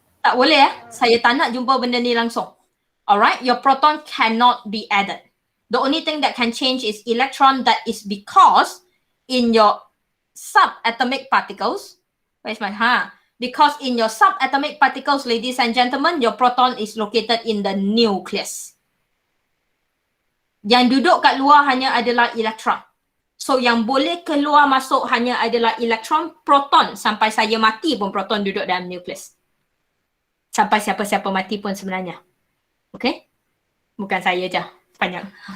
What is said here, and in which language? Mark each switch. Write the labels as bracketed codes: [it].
[ms] Tak boleh Saya tak nak jumpa benda ni langsung. [en] Alright, your proton cannot be added. The only thing that can change is electron. That is because in your subatomic particles, where's my because in your subatomic particles, ladies and gentlemen, your proton is located in the nucleus. [ms] Yang duduk kat luar hanya adalah elektron. So yang boleh keluar masuk hanya adalah elektron, proton. Sampai saya mati pun proton duduk dalam nucleus. Sampai siapa-siapa mati pun sebenarnya. Okay? Bukan saya je. Panjang.